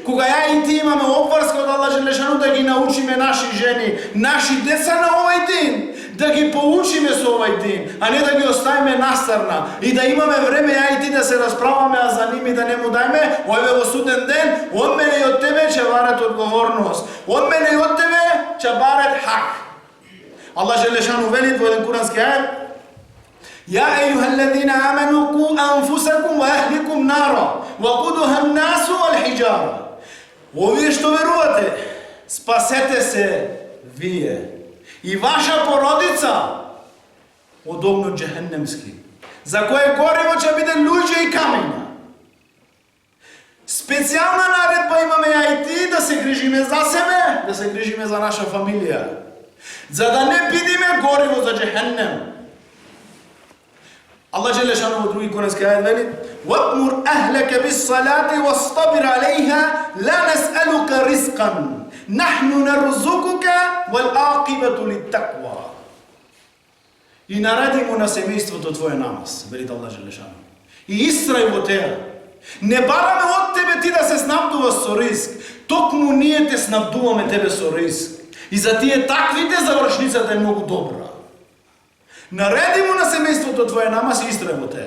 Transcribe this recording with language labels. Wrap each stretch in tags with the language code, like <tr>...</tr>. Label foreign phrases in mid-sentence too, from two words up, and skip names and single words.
<mk>Кога ја и ти имаме обврска од</mk> <ar>الله جل شأنه</ar> <mk>да ги научиме наши жени, наши деца на овај дин, да ги поучиме со овај дин, а не да ги оставиме настрана и да имаме време ја и ти да се расправаме, а за ними да не му дајме, ове во суден ден, од мене и од тебе ќе барат одговорност. Од мене и од тебе ќе барат хак.</mk> <ar>الله جل شأنه</ar> <mk>вели во еден курански ајет:</mk> <ar>"يا أيها الذين آمنوا قوا أنفسكم وأهليكم نارا وقودها الناس والحجارة."</ar> <mk>Овие што верувате, спасете се вие и ваша породица од огнот џехенемски, за кое гориво ќе биде луѓе и камења. Специјална наредба имаме ја и ти да се грижиме за себе, да се грижиме за наша фамилија, за да не бидиме гориво за џехенем.</mk> <ar>الله جل شأنه</ar> <mk>во други курански ајет вели:</mk> <ar>"وأمر أهلك بالصلاة واصطبر عليها لا نسألك رزقا نحن نرزقك والعاقبة للتقوى."</ar> <mk>И нареди му на семејството твое намаз, вели</mk> <ar>الله جل شأنه.</ar> <mk>И истрај во теа. Не бараме од тебе ти да се снабдуваш со риск, токму ние те снабдуваме тебе со риск. И за тие таквите завршницата е многу добра. Нареди му на семејството твое намаз и истрај во теа.</mk>